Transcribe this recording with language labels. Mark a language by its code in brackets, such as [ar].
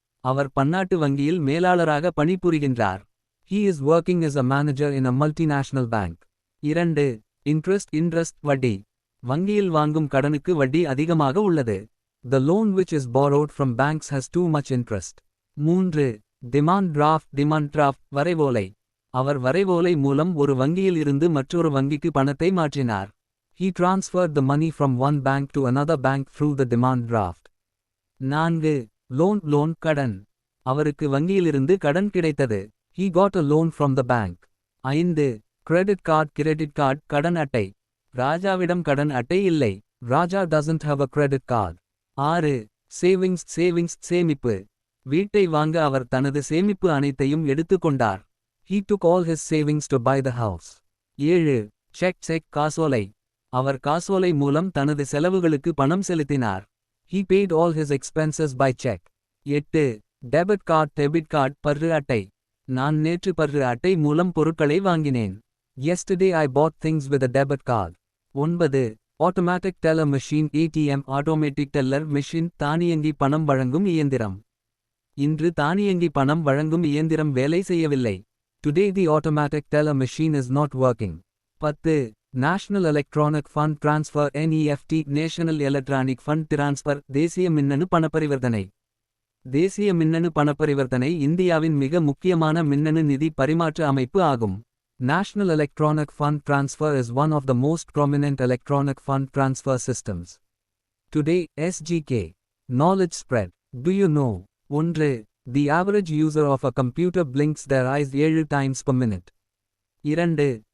[ta] அவர் பன்னாட்டு வங்கியில் மேலாளராக பணிபுரிகின்றார். [en] He is working as a manager in a multinational bank. [ta] 2. Interest வட்டி. வங்கியில் வாங்கும் கடனுக்கு வட்டி அதிகமாக உள்ளது. [en] The loan which is borrowed from banks has too much interest. [ta] 3. Demand draft வரைவோலை. அவர் வரைவோலை மூலம் ஒரு வங்கியில் இருந்து மற்றொரு வங்கிக்கு பணத்தை மாற்றினார். [en] He transferred the money from one bank to another bank through the demand draft. [ta] 4. Loan கடன். அவருக்கு வங்கியிலிருந்து கடன் கிடைத்தது. [en] He got a loan from the bank. 5. [ta] Credit card கடன் அட்டை. ராஜாவிடம் கடன் அட்டை இல்லை. ராஜா [en] doesn't have a credit card. [ta] 6. Savings சேமிப்பு. வீட்டை வாங்க அவர் தனது சேமிப்பு அனைத்தையும் எடுத்துக்கொண்டார். [en] He took all his savings to buy the house. [ta] 7. Check காசோலை. அவர் காசோலை மூலம் தனது செலவுகளுக்கு பணம் செலுத்தினார். [en] He paid all his expenses by check. [ta] 8. Debit card per அட்டை. நான் நேற்று பர்ரு அட்டை மூலம் பொருட்களை வாங்கினேன். [en] Yesterday I bought things with a debit card. 9. [ta] Automatic teller machine ATM automatic teller machine தானியங்கி பணம் வழங்கும் இயந்திரம். இன்று தானியங்கி பணம் வழங்கும் இயந்திரம் வேலை செய்யவில்லை. [en] Today the automatic teller machine is not working. 10. National Electronic Fund Transfer NEFT National Electronic Fund Transfer [ta] தேசிய மின்னணு பணப்பரிவர்த்தனை. தேசிய மின்னணு பணப்பரிவர்த்தனை இந்தியாவின் மிக முக்கியமான மின்னணு நிதி பரிமாற்ற அமைப்பு ஆகும். [en] National Electronic Fund Transfer is one of the most prominent electronic fund transfer systems. Today, SGK. Knowledge spread. Do you know? 1. The average user of a computer blinks their eyes 7 times per minute. 2.